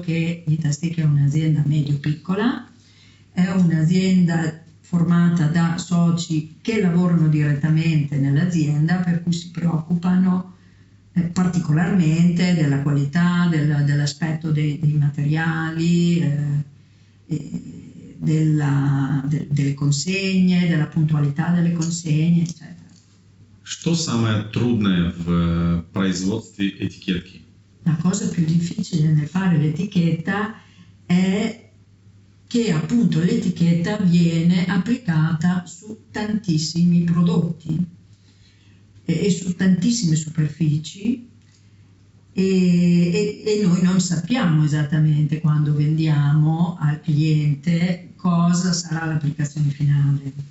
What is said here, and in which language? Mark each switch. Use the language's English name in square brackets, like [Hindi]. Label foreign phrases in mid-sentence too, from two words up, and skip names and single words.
[Italian] che Italstick è un'azienda medio-piccola, è un'azienda formata da soci che lavorano direttamente nell'azienda, per cui si preoccupano particolarmente della qualità, dell'aspetto dei materiali, delle consegne, della puntualità delle consegne, eccetera. [Russian] Что самое трудное в производстве этикетки? [Italian] La cosa più difficile nel fare l'etichetta è che appunto l'etichetta viene applicata su tantissimi prodotti e su tantissime superfici, e noi non sappiamo esattamente quando vendiamo al cliente cosa sarà l'applicazione finale.